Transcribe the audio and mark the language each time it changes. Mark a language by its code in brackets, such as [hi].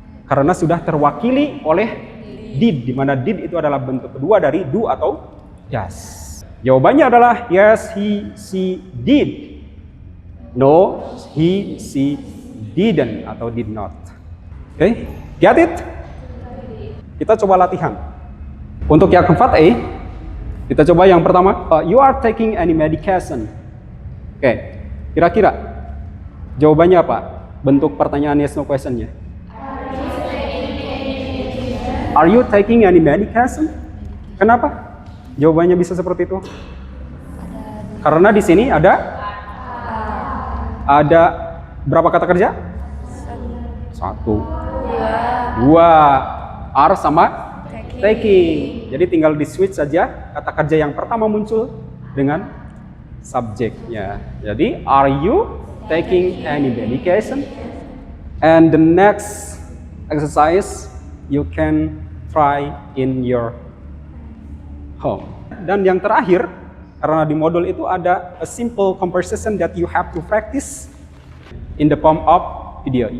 [id] Karena sudah terwakili oleh did, di mana did itu adalah bentuk kedua dari do atau does. Jawabannya adalah [en] yes, he, she did. No, he, she didn't atau did not. [id] Oke, [en] get it? [id] Kita coba latihan. Untuk yang keempat kita coba yang pertama. [en] You are taking any medication? [id] Oke, kira-kira jawabannya apa? Bentuk pertanyaan yes no question-nya. [en] Are you taking any medication? [id] Kenapa? Jawabannya bisa seperti itu. Karena di sini ada berapa kata kerja? 1, 2, are sama taking. Jadi tinggal di switch saja kata kerja yang pertama muncul dengan subjeknya. Jadi [en] are you taking any medication? And the next exercise you can try in your home. [id] Dan yang terakhir, karena di modul itu ada [en] a simple conversation that you have to practice in the form of video.